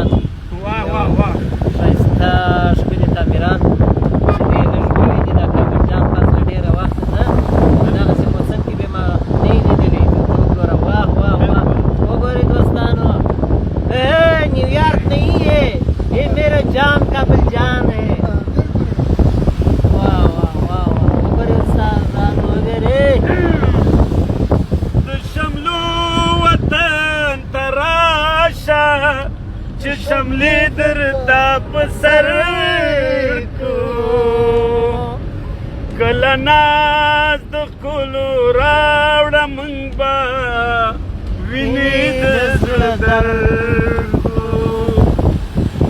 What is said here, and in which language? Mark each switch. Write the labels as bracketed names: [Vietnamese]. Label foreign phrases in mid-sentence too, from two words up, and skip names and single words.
[Pashto] واه واه واه ښایسته ښکلي تعمیران ډېر لږ ښکلي دي دا کابل جان پاس له ډېره وخته نه په دغسې موسم کې بیا ما نه یې لیدلی وګوره واه واه واه وګورئ دوستانو [Urdu] نیویارک نہیں ہے یہ میرا جان کابل جان ہے [Pashto] چې شملې درته په سر کو کله ناز د ښکلو راوړه موږ به وینې د زړه درکو د